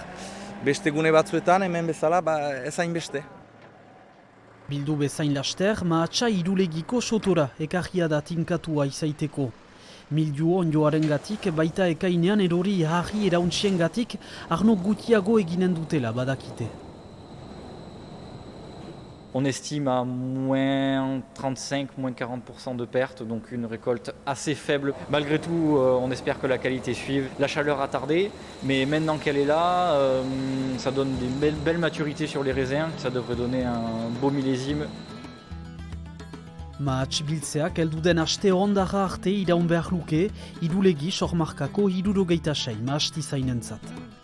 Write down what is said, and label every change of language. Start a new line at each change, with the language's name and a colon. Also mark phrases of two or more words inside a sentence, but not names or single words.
Basque: Beste gune batzuetan hemen bezala ezain beste. Bildu bezain laster, mahatsa Irulegiko sotora ekarria da tinkatua izaiteko. Mildiu onjoaren gatik, baita ekainean erori harri erauntzien gatik, arno gutiago eginen dutela badakite.
French: On estime à moins 35, moins 40% de pertes, donc une récolte assez faible. Malgré tout, on espère que la qualité suive. La chaleur a tardé, mais maintenant qu'elle est là, ça donne des belles maturités sur les raisins. Ça devrait donner un beau millésime.
Basque: Mahats biltzeak elduden aste hondarra arte iraun behar luke, Irulegi sormarkako 76 mahasti zainentzat.